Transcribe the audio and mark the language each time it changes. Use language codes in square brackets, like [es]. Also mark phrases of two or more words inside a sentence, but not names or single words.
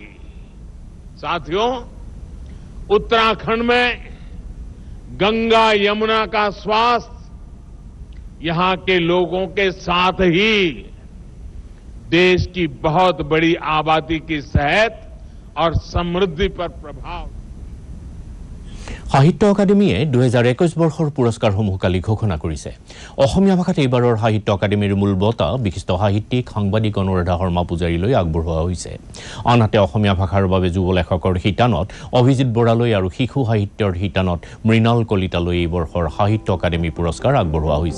[hi] साथियों, उत्तराखंड में गंगा यमुना का स्वास्थ्य यहां के लोगों के साथ ही देश की बहुत बड़ी आबादी की सेहत और समृद्धि पर प्रभाव। [as] সাহিত্য একাডেমীয়ে 2021 বৰ্ষৰ পুৰস্কাৰসমূহ কালি ঘোষণা কৰিছে। অসমীয়া ভাষাত এইবাৰৰ সাহিত্য একাডেমীৰ মূল বঁটা বিশিষ্ট সাহিত্যিক সাংবাদিক অনুৰাধা শৰ্মা পূজাৰীলৈ আগবঢ়োৱা হৈছে। আনহাতে অসমীয়া ভাষাৰ বাবে যুৱ লেখকৰ শিতানত অভিজিত বৰালৈ আৰু শিশু সাহিত্যৰ শিতানত মৃণাল কলিতালৈ এই বৰ্ষৰ সাহিত্য একাডেমী পুৰস্কাৰ আগবঢ়োৱা হৈছে।